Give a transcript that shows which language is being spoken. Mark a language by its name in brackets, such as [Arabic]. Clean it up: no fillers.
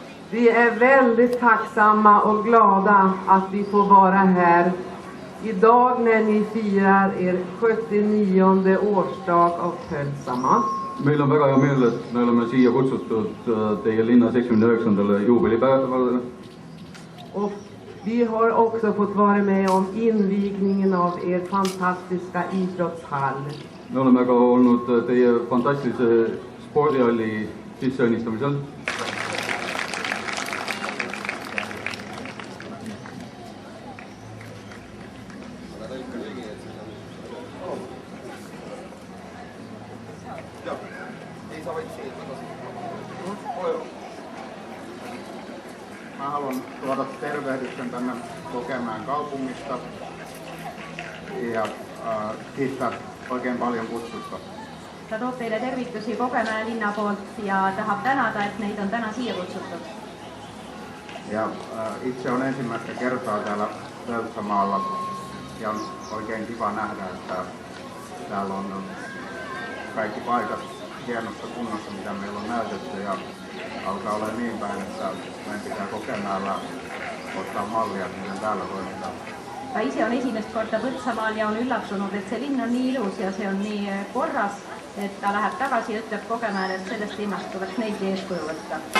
[Swedish] Vi är väldigt tacksamma och glada att vi får vara här idag när ni firar er 79. årsdag av Pöltsamaa. [Estonian] Meil on väga hea meel, et me oleme siia kutsutud teie linna 79. juubelipäevale. [Swedish] Och vi har också fått vara med om invigningen av er fantastiska idrottshall. [Estonian] Me oleme ka olnud teie fantastilise spordihalli sisseõnnistamisel. [Finnish] Mä haluan tuoda tervehdyksen tänne Kokemäen kaupungista ja kiittää oikein paljon kutsusta. [Estonian] Ta toob teile tervitusi Kogemäe linna poolt ja tahab tänada, et neid on täna siia kutsutud. [Finnish] Ja itse on ensimmäistä kertaa täällä Pöltsamaalla ja on oikein kiva nähdä, että täällä on kaikki paikat hienossa kunnossa, mitä meillä on näytetty ja alkaa olla niin päin, että meidän pitää Kokemäellä ottaa mallia, miten täällä toimitaan. [Estonian] ta ise on esimest korda Põltsamaal ja on üllatunud, et see linn on nii ilus ja see on nii korras, et ta läheb tagasi ja ütleb Kogemäele, et sellest linnast tuleks neidki eeskuju võtta.